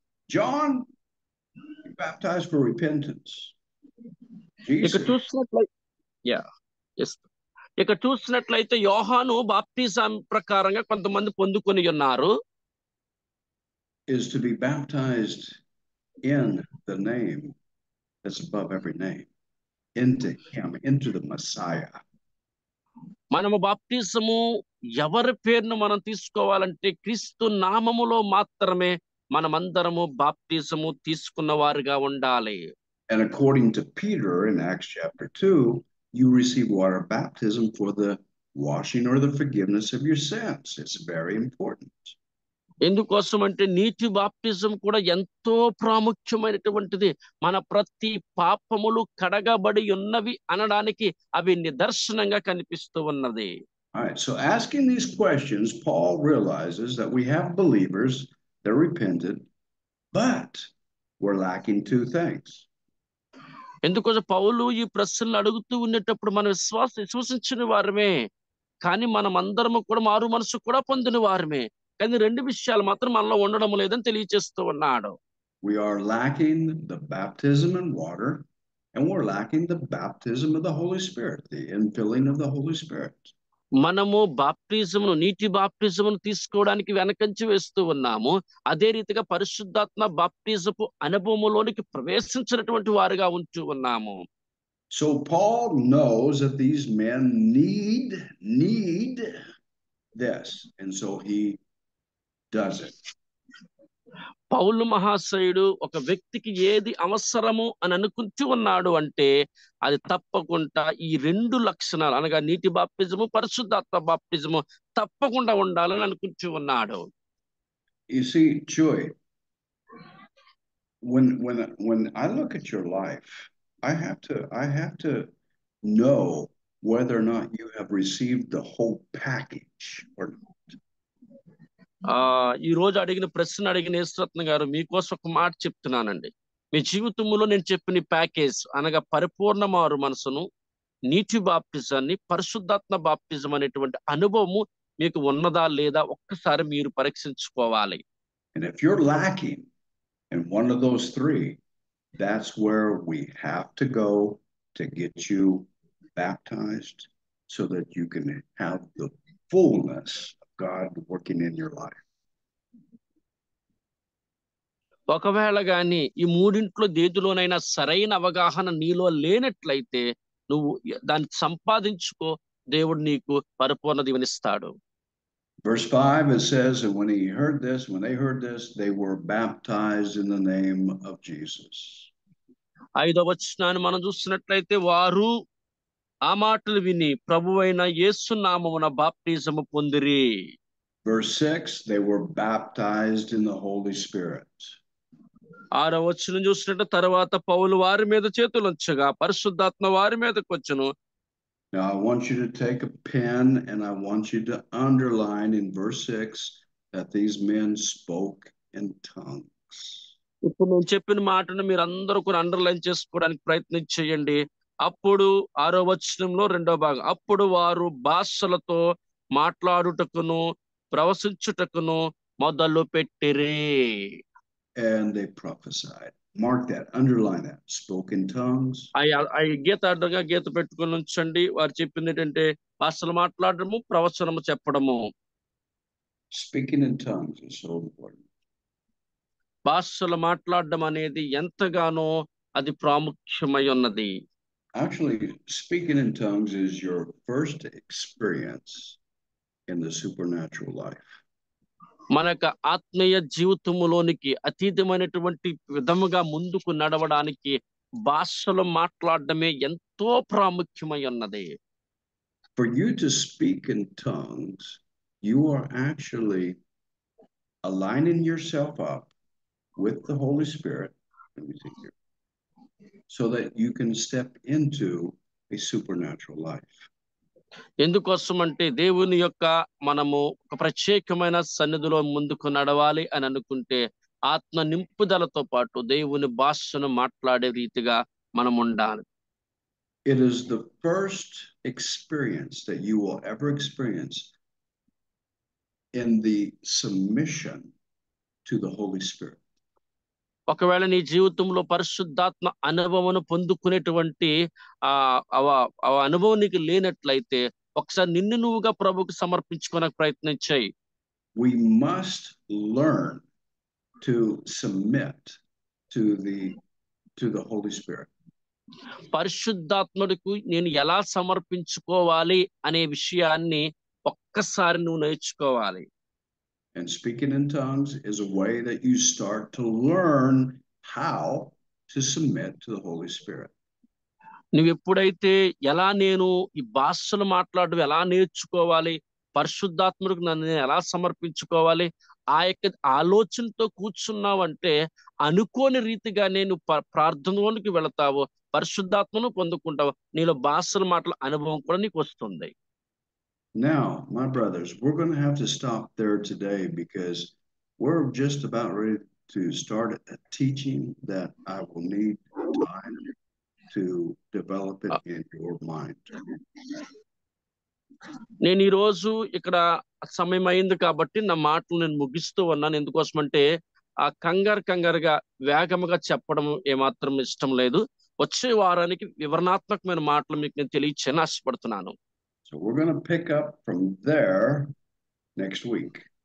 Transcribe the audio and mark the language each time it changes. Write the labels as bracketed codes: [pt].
[en] John baptized for repentance. [te] ఇక్కడ చూసినట్లయితే ఇక్కడ చూసినట్లయితే యోహాను బాప్టిజం ప్రకారంగా కొంతమంది పొందుకొని ఉన్నారు. [en] Is to be baptized in the name that's above every name, into him, into the Messiah. [te] మనము బాప్టిజము ఎవరి పేరును మనం తీసుకోవాలంటే క్రీస్తు నామములో మాత్రమే మనమందరము బాప్టిజము తీసుకున్న వారుగా ఉండాలి. [en] And according to Peter in Acts chapter 2, you receive water baptism for the washing or the forgiveness of your sins. It's very important. [te] ఎందుకోసం అంటే నీటి బాప్టిజం కూడా ఎంతో ప్రాముఖ్యమైనటువంటిది. మన ప్రతి పాపములు కడగబడి ఉన్నవి అనడానికి అవి నిదర్శనంగా కనిపిస్తూ ఉన్నది. [en] All right, so asking these questions, Paul realizes that we have believers, they're repentant, but we're lacking two things. [te] ఎందుకోసం పౌలు ఈ ప్రశ్నలు అడుగుతూ ఉండేటప్పుడు మనం విశ్వసించిన వారమే, కానీ మనం అందరము కూడా మారు మనసు కూడా పొందిన వారమే, కానీ 2 విషయాలు మాత్రం మనలో ఉండడం లేదని తెలియజేస్తూ ఉన్నాడు. [en] We are lacking the baptism in water, and we're lacking the baptism of the Holy Spirit, the infilling of the Holy Spirit. [te] మనము బాప్టిజమును నీటి బాప్టిజమును తీసుకోవడానికి వెనకంచి వేస్తూ ఉన్నాము. అదే రీతిగా పరిశుద్ధాత్మ బాప్టిజపు అనుభవములోనికి ప్రవేశించినటువంటి వారుగా ఉంటూ ఉన్నాము. [en] So Paul knows that these men need this, and so he does it. [te] పౌలు మహాశయుడు ఒక వ్యక్తికి ఏది అవసరము అని అనుకుంటూ ఉన్నాడు అంటే అది తప్పకుండా ఈ 2 లక్షణాలు అనగా నీటి బాప్టిజము పరిశుద్ధాత్మ బాప్టిజము తప్పకుండా ఉండాలని అనుకుంటూ ఉన్నాడు. [en] You see, Joy, when I look at your life, I have to know whether or not you have received the whole package or not. [te] ఈ రోజు అడిగిన ప్రశ్న అడిగిన యేసురత్న గారు మీకోసం ఒక మాట చెప్తున్నానండి. మీ జీవితంలో నేను చెప్పిన ప్యాకేజ్ అనగా పరిపూర్ణ మారు మనసును, నీటి బాప్టిజాన్ని, పరిశుద్ధాత్మ బాప్టిజం అనేటువంటి అనుభవము మీకు ఉన్నదా లేదా ఒక్కసారి మీరు పరీక్షించుకోవాలి. [en] And if you're lacking in one of those 3, that's where we have to go to get you baptized so that you can have the fullness of God working in your life. [te] ఒకవేళ గాని ఈ 3 దేదులోనైనా సరైన అవగాహన నీలో లేనట్లయితే నువ్వు దాన్ని సంపాదించుకో, దేవుడు నీకు పరిపూర్ణ దీవెనిస్తాడు. [en] Verse 5, it says, and when they heard this, they were baptized in the name of Jesus. [te] 5వ వచనాన్ని మనం చూసినట్లయితే వారు ఆ మాటలు విని ప్రభువైన యేసు నామమున బాప్టిజము పొందిరి. [en] Verse 6, they were baptized in the Holy Spirit. [te] 6వ వచనం చూసినట్టు తర్వాత పౌలు వారి మీద చేతులుంచగా పరిశుద్ధాత్మ వారి మీదకి వచ్చును. [en] Now I want you to take a pen and I want you to underline in verse 6 that these men spoke in tongues. [te] ఇప్పుడు నేను చెప్పిన మాటను మీరు అందరూ కూడా అండర్లైన్ చేసుకోవడానికి ప్రయత్నం చేయండి. అప్పుడు 6వ వచనంలో 2వ భాగం, అప్పుడు వారు భాషలతో మాట్లాడుటకును ప్రవశించుటకును మొదలు పెట్టిరి. [en] And they prophesied. Mark that, underline that. Spoke in tongues. [te] గీత అడ్డగా గీత పెట్టుకుని ఉంచండి. వారు చెప్పింది ఏంటంటే భాషలు మాట్లాడము, ప్రవచనము చెప్పడము. [en] Speaking in tongues is so important. [te] భాషలు మాట్లాడడం అనేది ఎంతగానో అది ప్రాముఖ్యమై ఉన్నది. [en] Actually, speaking in tongues is your first experience in the supernatural life. [te] మన యొక్క ఆత్మీయ జీవితములోనికి అతీతమైనటువంటి విధముగా ముందుకు నడవడానికి భాషలు మాట్లాడడమే ఎంతో ప్రాముఖ్యమై ఉన్నది. [en] For you to speak in tongues you are actually aligning yourself up with the Holy Spirit. Let me see here. So that you can step into a supernatural life. [te] ఎందుకోసం అంటే దేవుని యొక్క మనము ఒక ప్రత్యేకమైన సన్నిధిలో ముందుకు నడవాలి అని అనుకుంటే ఆత్మ నింపుదలతో పాటు దేవుని భాషను మాట్లాడే రీతిగా మనం ఉండాలి. [en] It is the first experience that you will ever experience in the submission to the Holy Spirit. [te] ఒకవేళ నీ జీవితంలో పరిశుద్ధాత్మ అనుభవం పొందుకునేటువంటి ఆ అనుభవం నీకు లేనట్లయితే ఒకసారి నిన్ను నువ్వుగా ప్రభువుకు సమర్పించుకోవడానికి ప్రయత్నం చేయి. [en] We must learn to submit to the Holy Spirit. [te] పరిశుద్ధాత్ముడికి నేను ఎలా సమర్పించుకోవాలి అనే విషయాన్ని ఒక్కసారి నువ్వు నేర్చుకోవాలి. [en] And speaking in tongues is a way that you start to learn how to submit to the Holy Spirit. [te] నువ్వు ఎప్పుడైతే ఎలా నేను ఈ భాషలు మాట్లాడడం ఎలా నేర్చుకోవాలి, పరిశుద్ధాత్ముడికి నన్ను ఎలా సమర్పించుకోవాలి, ఆ యొక్క ఆలోచనతో కూర్చున్నావంటే అనుకోని రీతిగా నేను ప్రార్థనలోనికి వెళతావు, పరిశుద్ధాత్మను పొందుకుంటావు, నీలో భాషలు మాటల అనుభవం కూడా నీకు వస్తుంది. [en] Now, my brothers, we're going to have to stop there today because we're just about ready to start a teaching that I will need time to develop it in your mind. [te] నేను ఈ రోజు ఇక్కడ సమయం అయింది కాబట్టి నా మాటలు నేను ముగిస్తూ ఉన్నాను. ఎందుకోసమంటే ఆ కంగారుగా వేగముగా చెప్పడం ఏమాత్రం ఇష్టం లేదు. వచ్చే వారానికి వివరణాత్మకమైన మాటలు మీకు నేను తెలియచేయని ఆశపడుతున్నాను. [en] So we're going to pick up from there next week.